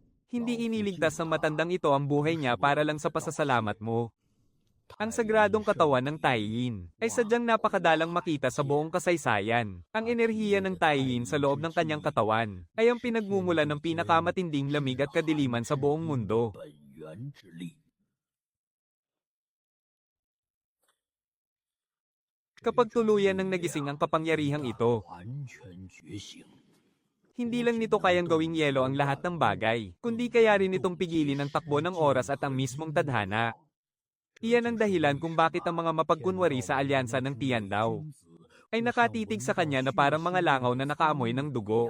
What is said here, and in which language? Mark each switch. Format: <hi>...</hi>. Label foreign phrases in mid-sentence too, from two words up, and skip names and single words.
<tl>Hindi iniligtas ng matandang ito ang buhay niya para lang sa pasasalamat mo. Ang sagradong katawan ng Taiyin ay sadyang napakadalang makita sa buong kasaysayan. Ang enerhiya ng Taiyin sa loob ng kanyang katawan ay ang pinagmumula ng pinakamatinding lamig at kadiliman sa buong mundo.</tl> <zh>本源之力，</zh> <tl>Kapag tuluyan ng nagising ang kapangyarihang ito,</tl> <zh>完全觉醒。</zh> <tl>hindi lang nito kayang gawing yelo ang lahat ng bagay, kundi kaya rin itong pigilin ang takbo ng oras at ang mismong tadhana. Iyan ang dahilan kung bakit ang mga mapagkunwari sa alyansa ng Tiandaw ay nakatitig sa kanya na parang mga langaw na nakaamoy ng dugo.</tl>